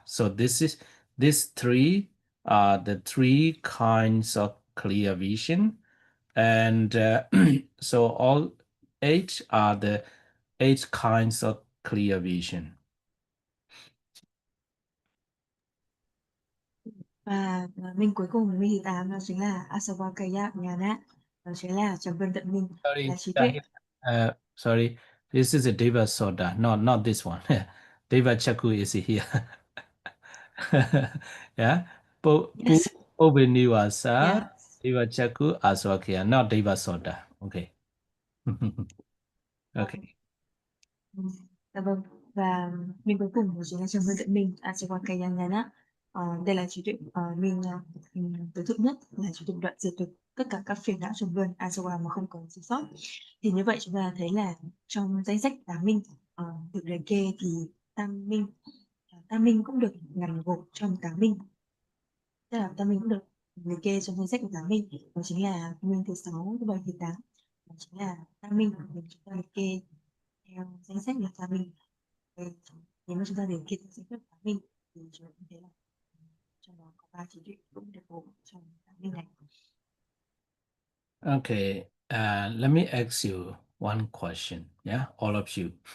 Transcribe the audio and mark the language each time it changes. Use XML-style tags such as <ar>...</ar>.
<en>So these three are the three kinds of clear vision, and so all eight are the eight kinds of clear vision.</en> <vi>Và minh cuối cùng, minh thứ 8 đó chính là Asavakaya Jnana, đó chính là trầm luân tận minh, là trí tuệ.</vi> <en>Sorry, this is a Deva Soda, not this one. Deva Chaku is here. Yeah, Yes. Niwasa, Yeah. Deva Chaku, Aswakya, not Deva Soda. Okay. Okay.</en> <vi>Dạ vâng. Và minh cuối cùng đó chính là trầm luân tận minh, Asavakaya Jnana. Đây là trí tuệ minh tối thượng nhất, là trí tuệ đoạn diệt được tất cả các phiền não trầm luân asawa mà không có sự sót. Thì như vậy chúng ta thấy là trong danh sách tám minh được liệt kê thì tam minh cũng được nằm gộp trong tám minh, tức là tam minh cũng được liệt kê trong danh sách của tám minh, đó chính là minh thứ 6, thứ 7, thứ 8, đó chính là tam minh được chúng ta liệt kê theo danh sách là tam minh. Nếu mà chúng ta liệt kê theo danh sách tám minh thì chúng ta thấy là trong đó có 3 trí tuệ cũng được gồm trong tám minh này.</vi> <en>Okay, let me ask you one question, yeah, all of you.</en>